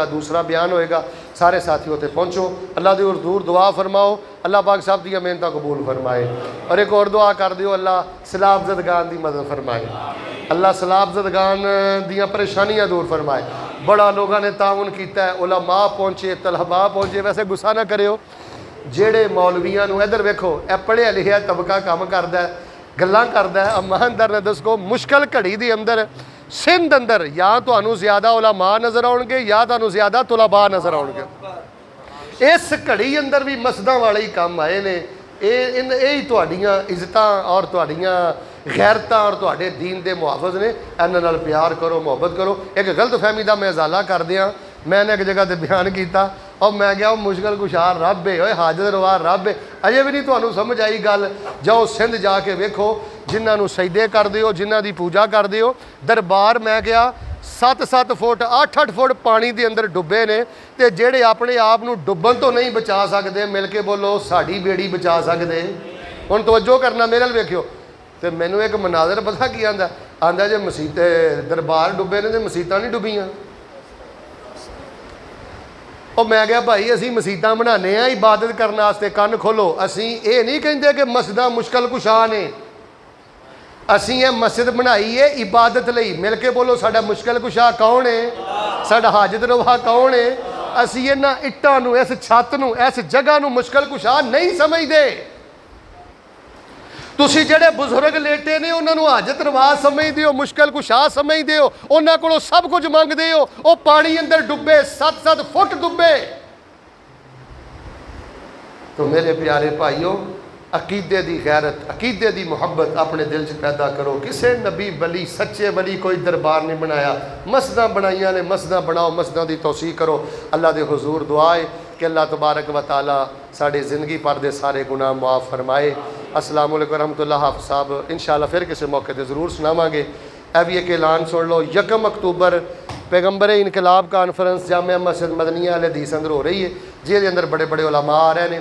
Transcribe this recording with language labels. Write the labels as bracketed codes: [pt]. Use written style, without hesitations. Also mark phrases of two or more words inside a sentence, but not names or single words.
[pa] دوسرا بیان ہوئےگا، سارے ساتھی اتے پہنچو۔ اللہ کی حضور دعا فرماؤ، اللہ پاک صاحب دی محنت قبول فرمائے. اور ایک اور دعا کر دیو، اللہ سیلاب زدگان کی مدد فرمائے، اللہ سیلاب زدگان دیاں پریشانیاں دور فرمائے. [ur] بڑا لوگوں نے تعاون کیا ہے، علما پہنچے، طلبہ پہنچے. [pa] ویسے غصہ نہ کریو، جیڑے مولویاں نوں ادھر ویکھو، اے پڑھیا لکھیا طبقہ کام کردا ہے, ਗੱਲਾਂ ਕਰਦਾ ਹੈ। ਇਮਾਨਦਾਰ ਨੇ ਦੱਸੋ ਮੁਸ਼ਕਲ ਘੜੀ ਦੇ ਅੰਦਰ ਸਿੰਧ ਅੰਦਰ ਜਾਂ ਤੁਹਾਨੂੰ ਜ਼ਿਆਦਾ ਉਲਮਾ ਨਜ਼ਰ ਆਉਣਗੇ ਜਾਂ ਤੁਹਾਨੂੰ ਜ਼ਿਆਦਾ ਤੁਲਬਾ ਨਜ਼ਰ ਆਉਣਗੇ। ਇਸ ਘੜੀ ਅੰਦਰ ਵੀ ਮਸਜਿਦਾਂ ਵਾਲੇ ਹੀ ਕੰਮ ਆਏ ਨੇ। ਇਹ ਹੀ ਤੁਹਾਡੀਆਂ ਇੱਜ਼ਤਾਂ ਔਰ ਤੁਹਾਡੀਆਂ ਗੈਰਤਾਂ ਔਰ ਤੁਹਾਡੇ ਦੀਨ ਦੇ ਮੁਹਾਫਿਜ਼ ਨੇ। ਇਹਨਾਂ ਨਾਲ ਪਿਆਰ ਕਰੋ, ਮੁਹੱਬਤ ਕਰੋ। ਇੱਕ ਗਲਤ ਫਹਿਮੀ ਦਾ ਮੈਂ ਇਜ਼ਾਲਾ ਕਰਦੇ ਹਾਂ। میں نے ایک جگہ تے بیان کیتا اور میں گیا وہ مشکل کشار رب ہے، اوے حاجت روا رب ہے۔ اجے بھی نہیں تانوں سمجھ آئی گل؟ جاؤ سندھ جا کے ویکھو جنہاں نو سجدے کردے ہو، جنہاں دی پوجا کردے ہو۔ دربار میں گیا 7-7 فٹ 8-8 فٹ پانی دے اندر ڈبے نے، تے جیڑے اپنے آپ نو ڈبن تو نہیں بچا سکدے مل کے بولو ساڈی بیڑی بچا سکدے۔ ہن توجہ کرنا میرے ال ویکھیو۔ تے مینوں ایک مناظر پتہ کی آندا جے مسیتے دربار ڈبے نے تے مسیتاں نہیں ڈبیاں۔ اور میں کہا بھائی اسی مسیتاں بنانے ہیں عبادت کرنے واسطے، کن کھولو۔ اسی یہ نہیں کہندے کہ مسجداں مشکل کشا نے، اسی یہ مسجد بنائی ہے عبادت لئی۔ مل کے بولو ساڈا مشکل کشا کون ہے؟ ساڈا حاجت روا کون ہے؟ اسی انہاں اٹاں نو، اس چھت نو، اس جگہ نو مشکل کشا نہیں سمجھدے۔ تسی جڑے بزرگ لیٹے نے انہاں نو حاجت روا سمجھدے ہو، مشکل کشا سمجھدے ہو، انہاں کولوں سب کچھ منگدے ہو۔ او پانی اندر ڈبے 7-7 فٹ ڈبے۔ تو میرے پیارے بھائیو عقیدے دی غیرت، عقیدے دی محبت اپنے دل چ پیدا کرو۔ کسے نبی ولی سچے ولی کوئی دربار نہیں بنایا، مسجداں بنائیاں نے، مسجداں بناؤ، مسجداں دی توسیع کرو۔ اللہ دے حضور دعا ہے کہ [ar] اللہ تبارک و تعالی [pa] ساڑے زندگی پر دے سارے گناہ معاف فرمائے۔ [ar] السلام علیکم ورحمۃ اللہ۔ [pa] حافظ صاحب انشاءاللہ پھر کسی موقع تے ضرور سناواں گے۔ اے بھی ایک اعلان سن لو، 1 اکتوبر پیغمبر انقلاب کانفرنس جامعہ مسجد مدنیہ اہل حدیث اندر ہو رہی ہے، جی دے اندر بڑے بڑے علماء آ رہے ہیں۔